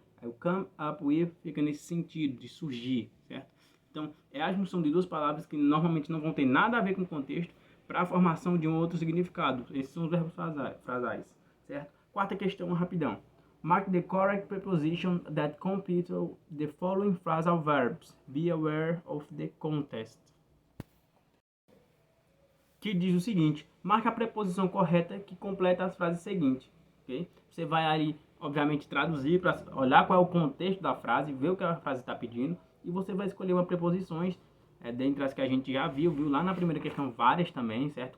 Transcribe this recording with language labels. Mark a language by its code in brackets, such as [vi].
[pt] Aí o come up with fica nesse sentido de surgir, certo? Então é a junção de duas palavras que normalmente não vão ter nada a ver com o contexto para a formação de um outro significado. Esses são os verbos frasais, certo? Quarta questão, rapidão. [en] Mark the correct preposition that complete the following phrasal verbs. Be aware of the context. [pt] Que diz o seguinte: marque a preposição correta que completa as frases seguintes. Okay? Você vai aí, obviamente, traduzir para olhar qual é o contexto da frase, ver o que a frase está pedindo, e você vai escolher uma preposições dentre as que a gente já viu lá na primeira questão, várias também, certo?